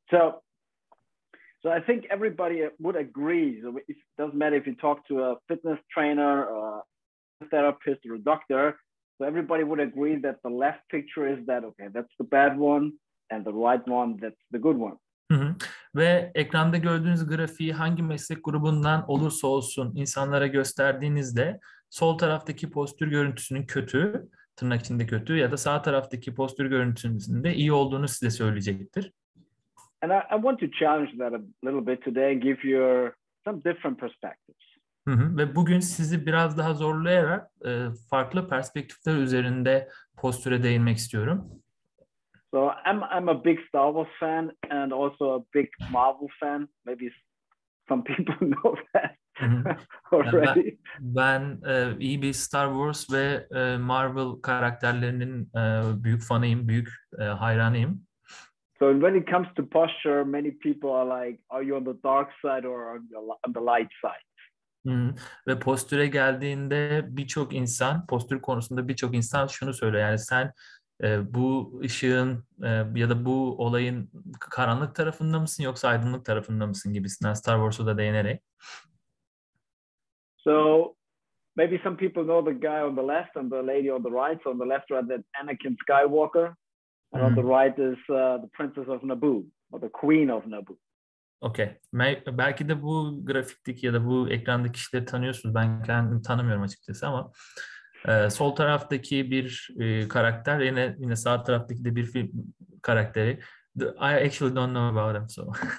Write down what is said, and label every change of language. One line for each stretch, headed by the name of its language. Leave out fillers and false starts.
English: So I think everybody would agree. So it doesn't matter if you talk to a fitness trainer, or a therapist, or a doctor. So everybody would agree that the left picture is that, okay, that's the bad one, and the right one, that's the good one. Hı hı.
Turkish: Ve ekranda gördüğünüz grafiği hangi meslek grubundan olursa olsun insanlara gösterdiğinizde sol taraftaki postür görüntüsünün kötü, tırnak içinde kötü, ya da sağ taraftaki postür görüntüsünün de iyi olduğunu size söyleyecektir.
English: And I want to challenge that a little bit today and give you some different perspectives. Hı hı.
Turkish: Ve bugün sizi biraz daha zorlayarak farklı perspektifler üzerinde postüre değinmek istiyorum.
English: So I'm a big Star Wars fan and also a big Marvel fan. Maybe some people know that already.
Turkish: Ben iyi bir Star Wars ve Marvel karakterlerinin büyük fanıyım, büyük hayranıyım. So when it comes to posture, many people are like, are you on the dark side or on the light side? Ve postüre geldiğinde birçok insan, postür konusunda birçok insan şunu söylüyor. Yani sen bu ışığın ya da bu olayın karanlık tarafında mısın yoksa aydınlık tarafında mısın gibisinden, Star Wars'a da değinerek.
English: So maybe some people know the guy on the left and the lady on the right. So on the left are that Anakin Skywalker, and on the right is the Princess of Naboo or the Queen of Naboo. Okay.
Turkish: Belki de bu grafikteki ya da bu ekrandaki kişileri tanıyorsunuz. Ben kendimi tanımıyorum açıkçası ama sol taraftaki bir karakter, yine sağ taraftaki de bir film karakteri.
English: I actually don't know about them, so.